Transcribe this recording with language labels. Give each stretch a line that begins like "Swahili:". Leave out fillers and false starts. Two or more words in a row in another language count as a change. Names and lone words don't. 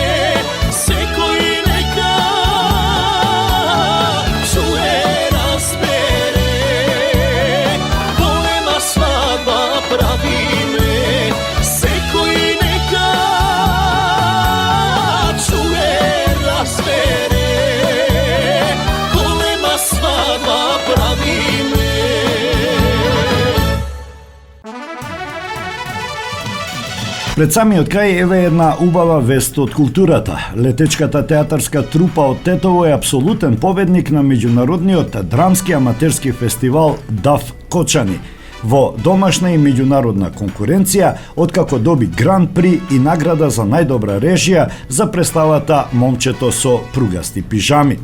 Macedonian: Се који нека чује разбере, голема свадба прави ме. Се који нека чује разбере, голема свадба прави ме. Пред самиот крај еве една убава вест од културата. Летечката театарска трупа од Тетово е апсолутен победник на меѓународниот драмски аматерски фестивал ДАФ Кочани во домашна и меѓународна конкуренција, откако доби гран при и награда за најдобра режија за представата Момчето со пругасти пижами.